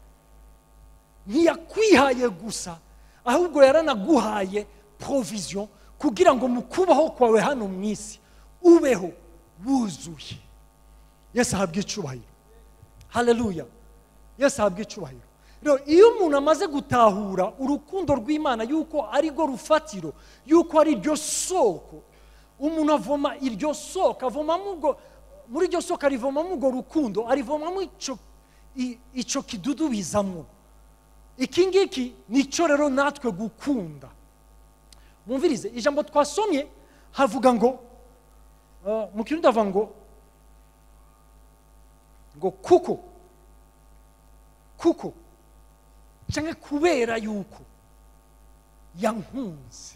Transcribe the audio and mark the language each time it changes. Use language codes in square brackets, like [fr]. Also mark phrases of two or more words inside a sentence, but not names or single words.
[rn] Ntiyakwihaye gusa, ahubwo yaranaguhaye provision kugira ngo mu kubaho kwawe hano mu isi ubeho wuzuye. Yesu ahabwe icubahiro. Haleluya. Yesu ahabwe icubahiro. Rero iyo umuntu amaze gutahura urukundo rw'Imana yuko ari go rufatiro, yuko ari ryo soko, umuntu avoma iryo soko, avoma muri iryo soko arivoma mu go rukundo, arivoma mu ico kidudu bizamwo. Iki ngiki nico rero natwe gukunda. Mumvirize ijambo twasomye havuga ngo mu Kirundi havuga ngo kuko cyangwa kubera yuko yankunze.